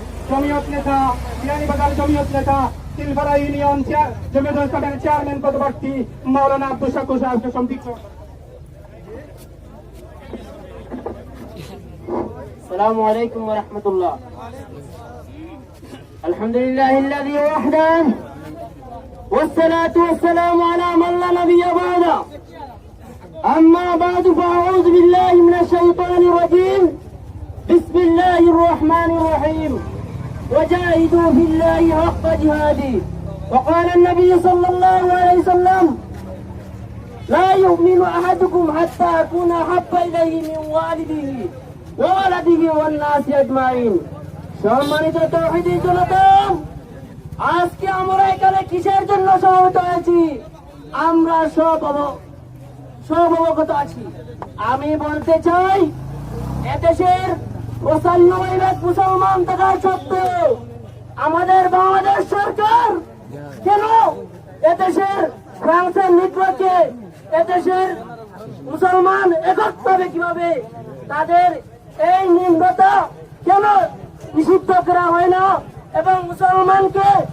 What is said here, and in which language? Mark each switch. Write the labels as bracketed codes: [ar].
[bn] জমিয়ত নেতা বিয়ানীবাজার জমিয়ত নেতা তিলপাড়া ইউনিয়ন জমিয়ত ইসলামের চেয়ারম্যান পদপ্রার্থী মাওলানা আব্দুল শাকুর সাহেবকে সম্পৃক্ত। [ar] السلام عليكم ورحمة الله. الحمد لله الذي وحده والصلاة والسلام على من لا نبي بعده. أما بعد فأعوذ بالله من الشيطان الرجيم. بسم الله الرحمن الرحيم. وجاهدوا في الله حق جهاده. وقال النبي صلى الله عليه وسلم لا يؤمن أحدكم حتى أكون أحب إليه من والده وولده والناس أجمعين. [bn] সম্মানিত তৌহিদি জনতা, আজকে আমরা এখানে কিসের জন্য সমবেত হয়েছি আমরা সব অবগত আছি। আমি বলতে চাই, এদেশের 95% মুসলমান থাকা সত্ত্বেও আমাদের বাংলাদেশ সরকার কেন এদেশের ফ্রান্সের নেটওয়ার্কে এদেশের মুসলমান এককভাবে কিভাবে তাদের এই নিম্নতা কেন নিষিদ্ধ করা হয় না, এবং মুসলমানকে